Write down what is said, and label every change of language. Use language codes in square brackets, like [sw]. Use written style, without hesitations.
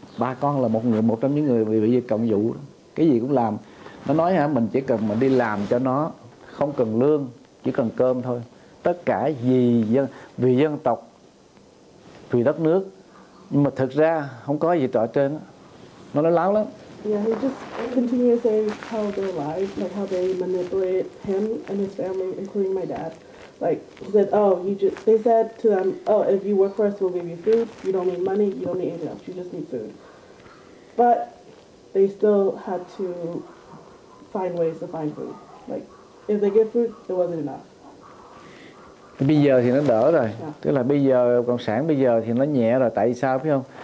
[vi] Ba con là một trong những người bị Việt Cộng dụ, cái gì cũng làm. Nó nói hả, mình chỉ cần mình đi làm cho nó, không cần lương, chỉ cần cơm thôi. Tất cả vì dân tộc, vì đất nước. Nhưng mà thực ra không có gì trọ trên đó. Nó nói láo lắm. [en] Yeah, he just continues saying how they lied, like how they manipulate him and his family, including my dad. Like he said, they said to them, if you work for us, we'll give you food. You don't need money. You don't need anything else. You just need food. But they still had to find ways to find food. Like if they get food, it wasn't enough. [vi] Bây giờ thì nó đỡ rồi. Tức là bây giờ cộng sản bây giờ thì nó nhẹ rồi. Tại sao phải không?